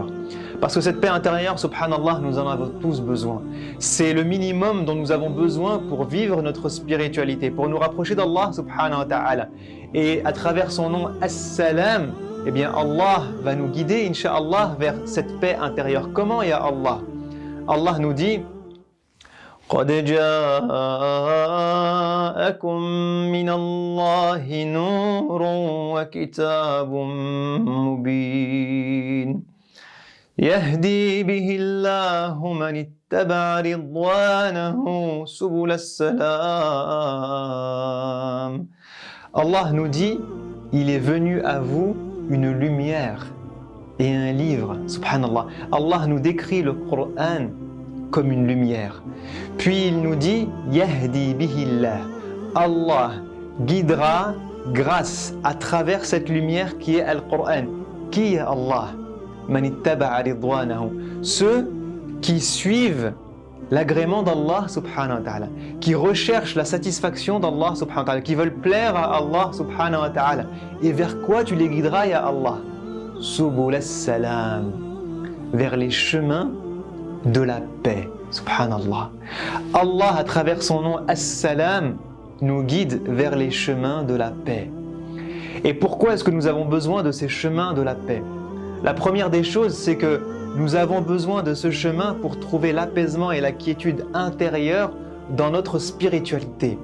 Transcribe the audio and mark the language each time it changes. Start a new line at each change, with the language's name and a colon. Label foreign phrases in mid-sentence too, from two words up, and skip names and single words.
French: Parce que cette paix intérieure, subhanallah, nous en avons tous besoin. C'est le minimum dont nous avons besoin pour vivre notre spiritualité, pour nous rapprocher d'Allah,
Arabic: سبحانه وتعالى.
French: Et à travers son nom, As-Salam, eh bien Allah va nous guider, insha'Allah, vers cette paix intérieure. Comment,
Arabic: يا الله?
French: Allah nous dit
Arabic: قد جاءكم من الله نور وكتاب مبين يهدي به الله من اتبع رضوانه سبل السلام.
French: Allah nous dit, il est venu à vous une lumière et un livre, subhanallah. Allah nous décrit le Coran comme une lumière. Puis il nous dit,
Arabic: يهدي به الله.
French: Allah guidera grâce à travers cette lumière qui est Al-Qur'an. Qui est Allah?
Arabic: من اتبع رضوانه.
French: Ceux qui suivent l'agrément d'Allah
Arabic: سبحانه وتعالى,
French: qui recherchent la satisfaction d'Allah
Arabic: سبحانه وتعالى,
French: qui veulent plaire à Allah
Arabic: سبحانه وتعالى.
French: Et vers quoi tu les guideras,
Arabic: يا الله? سبل السلام,
French: vers les chemins de la paix, subhanallah. Allah, à travers son nom As-Salam, nous guide vers les chemins de la paix. Et pourquoi est-ce que nous avons besoin de ces chemins de la paix? La première des choses, c'est que nous avons besoin de ce chemin pour trouver l'apaisement et la quiétude intérieure dans notre spiritualité.